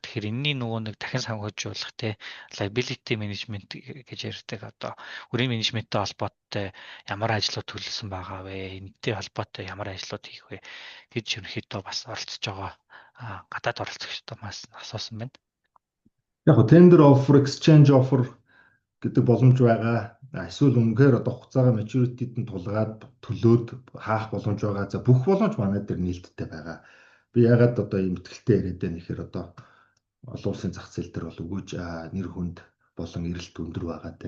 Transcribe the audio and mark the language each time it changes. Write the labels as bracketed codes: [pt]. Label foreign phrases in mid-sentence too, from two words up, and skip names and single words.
[mn] Тэгэхээр энэний нөгөө нэг дахин санхүүжүүлэх [en] liability management [mn] гэж ярьдаг одоо өрийн менежменттэй холбоотой ямар ажлууд төлөвлөсөн байгаа вэ? Энэтэй холбоотой ямар ажлууд хийх вэ гэж ерөнхийдөө бас оролцож байгаа гадаад оролцогчдод бас асуусан байна. Яг [en] tender offer, exchange offer [mn] гэдэг боломж байгаа. Эсвэл үнэхээр одоо хугацаагаа maturity-д нь тулгаад төлөөд хаах боломж байгаа. За бүх боломж манай дээр нээлттэй байгаа. Би ягаад одоо ийм ихтэй яриад байна гэхээр одоо олон улсын зах зээл дээр бол өгөөж нэр хүнд болон эрэлт өндөр байгаа дээ.